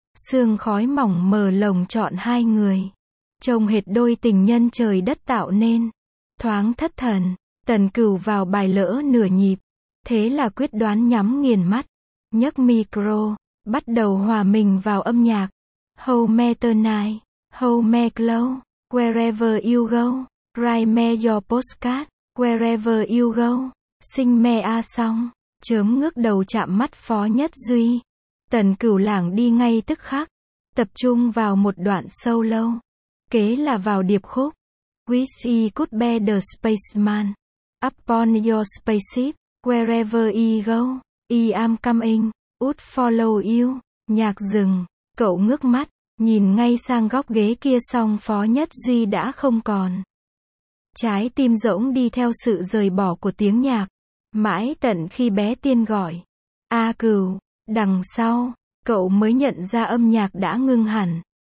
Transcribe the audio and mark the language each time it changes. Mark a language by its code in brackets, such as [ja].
[vi] Sương khói mỏng mờ lồng trọn hai người. Trông hệt đôi tình nhân trời đất tạo nên. Thoáng thất thần. Tần Cửu vào bài lỡ nửa nhịp. Thế là quyết đoán nhắm nghiền mắt, nhấc micro, bắt đầu hòa mình vào âm nhạc. [en] Hold me tonight, hold me close, wherever you go, write me your postcard, wherever you go, sing me a song. [vi] Chớm ngước đầu chạm mắt Phó Nhất Duy, Tần Cửu lảng đi ngay tức khắc, tập trung vào một đoạn solo, kế là vào điệp khúc. [en] Wish he could be the spaceman, upon your spaceship. Wherever he go, I am coming, would follow you. [vi] Nhạc dừng, cậu ngước mắt, nhìn ngay sang góc ghế kia song Phó Nhất Duy đã không còn. Trái tim rỗng đi theo sự rời bỏ của tiếng nhạc, mãi tận khi bé tiên gọi. A Cửu, đằng sau, cậu mới nhận ra âm nhạc đã ngưng hẳn.